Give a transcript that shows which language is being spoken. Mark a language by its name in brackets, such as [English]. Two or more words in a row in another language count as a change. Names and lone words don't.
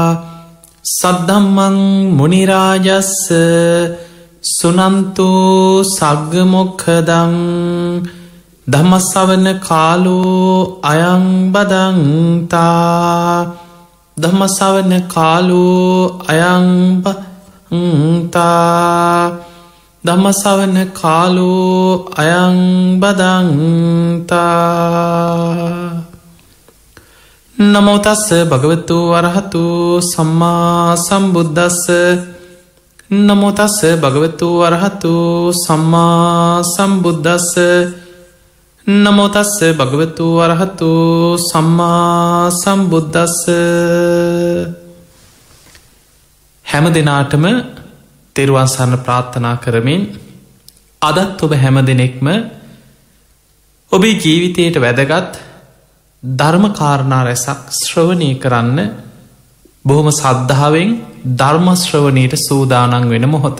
[Pali] සද්ධම්මං මුනි රාජස්ස සුනන්තු සග්ග මොක්ඛදං ධම්මස්සවන කාලෝ අයං බදන්තා ධම්මස්සවන කාලෝ අයං බදන්තා ධම්මස්සවන කාලෝ අයං බදන්තා. නමෝ තස්ස භගවතු වරහතු සම්මා සම්බුද්දස්ස නමෝ තස්ස භගවතු වරහතු සම්මා සම්බුද්දස්ස නමෝතස්ස භගවතු වරහතු සම්මා සම්බුද්දස්ස. [Sinhala] හැම දෙනාටම තෙරුවන් සරණ ප්‍රාර්ථනා කරමින් අදත් ඔබ හැම දෙනෙක්ම ඔබේ ජීවිතයට වැදගත් ධර්මකාරණා රැසක් ශ්‍රවණය කරන්න බොහොම සද්ධාවෙන් ධර්මශ්‍රවණයට සූදානන් වෙන මොහොත.